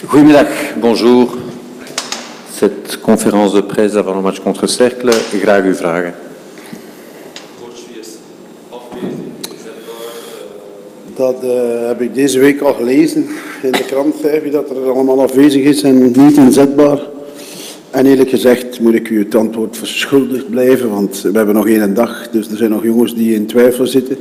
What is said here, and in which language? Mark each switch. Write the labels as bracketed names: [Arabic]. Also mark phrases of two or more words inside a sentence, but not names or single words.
[Dutch] Goedemiddag, [French] bonjour. Cette conférence de presse avant le match contre Cercle, [Dutch] graag uw vragen. Dat heb ik deze week al gelezen in de krant, wie dat er allemaal afwezig is en niet inzetbaar. En eerlijk gezegd moet ik u het antwoord verschuldigd blijven, want we hebben nog één dag, dus er zijn nog jongens die in twijfel zitten.